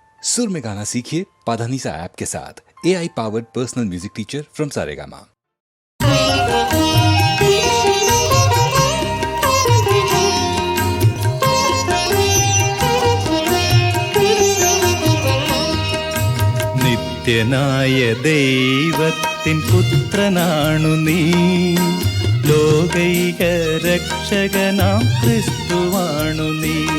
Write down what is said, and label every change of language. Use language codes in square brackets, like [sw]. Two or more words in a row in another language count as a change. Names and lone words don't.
[hi] सुर में गाना सीखिए पाधानीसा ऐप के साथ। [en] AI powered personal music teacher from Saregama. [ml] നിത്യനായ ദൈവത്തിൻ പുത്രനാണു നീ, ലോകൈക രക്ഷകനാം ക്രിസ്തുവാണു നീ.